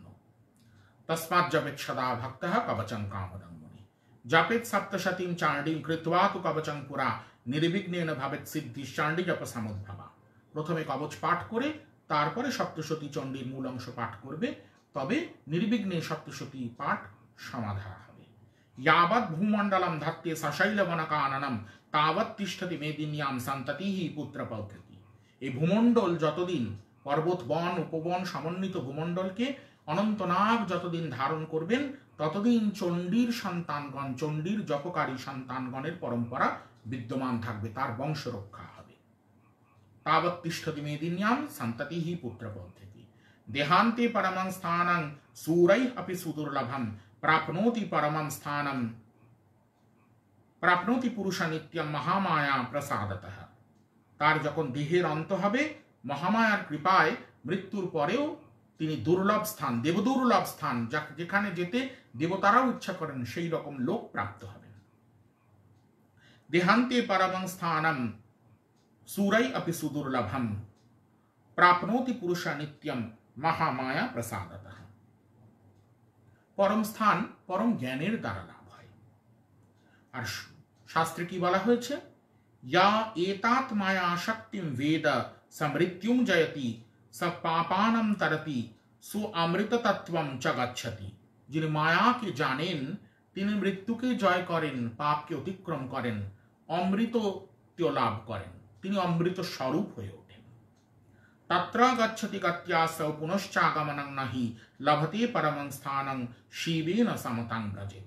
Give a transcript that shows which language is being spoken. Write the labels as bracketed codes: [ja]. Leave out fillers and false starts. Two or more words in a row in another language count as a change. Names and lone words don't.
[sa] তস্মাৎ জপেৎ সদা ভক্তঃ কবচং কামদম মুনি। জপেৎ সপ্তশতীম চাণ্ডীম কৃত্বা তু কবচং পুরা নির্বিঘ্নেন ভাবেৎ সিদ্ধি চাণ্ডী জপ সমুদ্ভবা। [bn] প্রথমে কবচ পাঠ করে তারপরে সপ্তশতী চণ্ডীর মূল অংশ পাঠ করবে, তবে নির্বিঘ্নে সপ্তশতী পাঠ সমাধা হবে। [sa] यावत् भूमण्डलं धत्ते सशैलवनकाननं तावत् तिष्ठति मेदिन्यां सन्ततिः पुत्रपौत्रति। [bn] এই ভূমণ্ডল যতদিন, পর্বত, বন, উপবন সমন্বিত ভূমণ্ডলকে অনন্তনাগ যতদিন ধারণ করবেন, ততদিন চণ্ডীর সন্তানগণ, চণ্ডীর জপকারী সন্তানগণের পরম্পরা বিদ্যমান থাকবে, তার বংশ রক্ষা হবে। [sa] तावत् तिष्ठति मेदिन्यां सन्ततिः पुत्रपौत्रति। देहान्ते परमं स्थानं सूरैः अपि सुदुर्लभं प्राप्नोति परमं स्थानं प्राप्नोति पुरुष नित्यं महामाया प्रसादतः। [bn] তার যখন দেহের অন্ত হবে, মহামায়ার কৃপায় মৃত্যুর পরেও তিনি দুর্লভ স্থান, দেবদুর্লভ স্থান, যেখানে যেতে দেবতারাও ইচ্ছা করেন সেই রকম লোক প্রাপ্ত হবেন। [sa] দেহান্তে পরমং স্থানম সুরাই অপি সুদুর্লভম প্রাপ্নোতি পুরুষা নিত্যম মহামায়া প্রসাদতঃ। [bn] পরম স্থান পরম জ্ঞানের দ্বারা লাভ হয়। আর শাস্ত্রে কি বলা হয়েছে? [sa] या एतात माया शक्तिम वेद समृत्युम जयति स पापानम तरति सो अमृत तत्वम च गच्छति। [bn] যিনি মায়াকে জানেন তিনি মৃত্যুকে জয় করেন, পাপকে অতিক্রম করেন, অমৃতত্ব লাভ করেন, তিনি অমৃত স্বরূপ হয়ে ওঠেন। [sa] তত্র গচ্ছতি গত্যাসৌ পুনশ্চাগমনং নাহি লভতে পরমং স্থানং শিবেন সমতাং ব্রজেত।